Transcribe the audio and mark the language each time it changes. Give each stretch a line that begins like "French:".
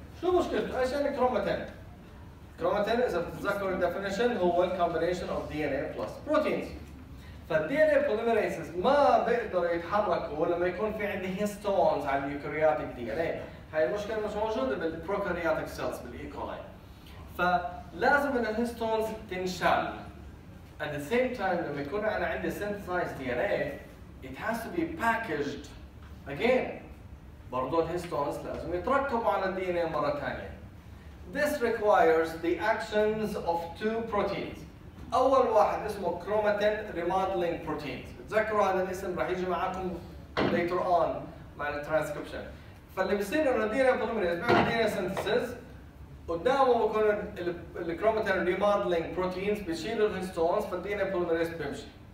Arabic: شو مشكلته؟ ايش يعني كروماتين؟ كروماتين اذا بتتذكروا الديفينيشن هو الكومبينيشن اوف دي ان اي بلس بروتينز. فالدي ان اي بوليميريزز ما بيقدروا يتحركوا لما يكون في عندي هيستونز على اليوكاريوتيك دي ان اي. هاي المشكله مش موجوده بالبروكاريوتيك سيلز بالايكولاي. فلازم ان الهيستونز تنشال.
English: At the same time
Arabic: لما يكون انا عندي
English: synthesized DNA it has to be packaged again.
Arabic: برضه الهيستونز لازم يتركبوا على الدي ان اي مره ثانيه.
English: This requires the actions of two proteins.
Arabic: أول واحد اسمه chromatin remodeling proteins. تذكروا هذا الاسم راح يجي معاكم
English: later on
Arabic: مع الترانسكريبشن. فاللي بيصير انه الدي ان اي بوليميريز بيعمل دي ان اي سينثيسيس قدامه بكون الكروماتين ريموديلينج بروتينز بيشيلوا الهيستونز فالدي ان اي بوليميريز بيمشي.